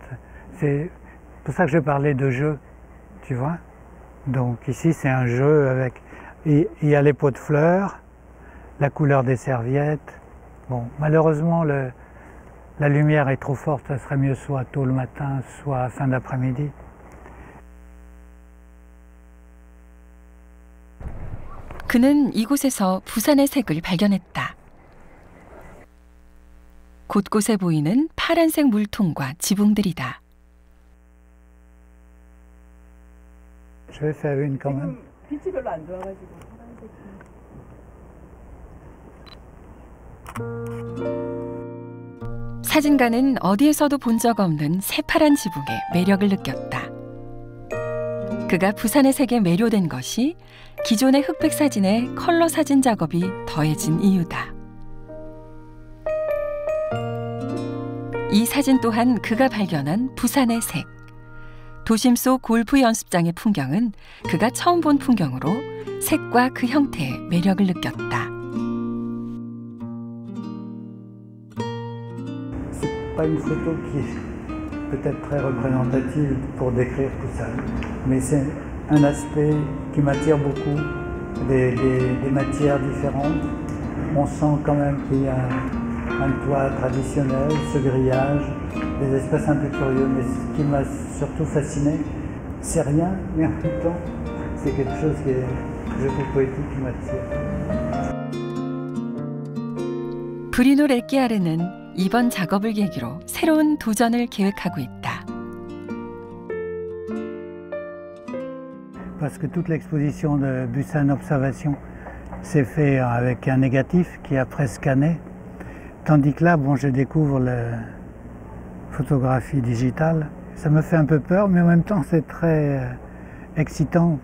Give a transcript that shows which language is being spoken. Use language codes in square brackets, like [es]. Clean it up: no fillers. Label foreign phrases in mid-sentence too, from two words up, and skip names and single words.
[fr] C'est pour ça que je parlais de jeu, tu vois. Donc ici c'est un jeu avec, il y a les pots de fleurs, la couleur des serviettes. Bon, malheureusement la lumière est trop forte, ça serait mieux soit tôt le matin, soit fin d'après-midi. [ko] 그는 이곳에서 부산의 색을 발견했다. 곳곳에 보이는 파란색 물통과 지붕들이다. [fr] Je vais faire une quand même. [ko] 빛이 별로 안 좋아가지고 파란색. 사진가는 어디에서도 본 적 없는 새파란 지붕의 매력을 느꼈다. 그가 부산의 색에 매료된 것이 기존의 흑백 사진에 컬러 사진 작업이 더해진 이유다. 이 사진 또한 그가 발견한 부산의 색. 도심 속 골프 연습장의 풍경은 그가 처음 본 풍경으로 색과 그 형태의 매력을 느꼈다. [fr] C'est pas une photo qui est peut-être très représentative pour décrire Busan, mais c'est un aspect qui m'attire beaucoup, des matières différentes. On sent quand même qu'il y a un toit traditionnel, ce grillage, des espaces un peu curieux, mais ce qui m'a surtout fasciné, c'est rien, mais en même temps, c'est quelque chose que je trouve poétique qui m'attire. [ko] 브리노 레끼아르는 이번 작업을 계기로 새로운 도전을 계획하고 있다. [fr] Parce que toute l'exposition de Busan Observation s'est fait avec un négatif qui est après scanné. Tandis que là, bon, je découvre la photographie digitale. Ça me fait un peu peur, mais en même temps, c'est très excitant.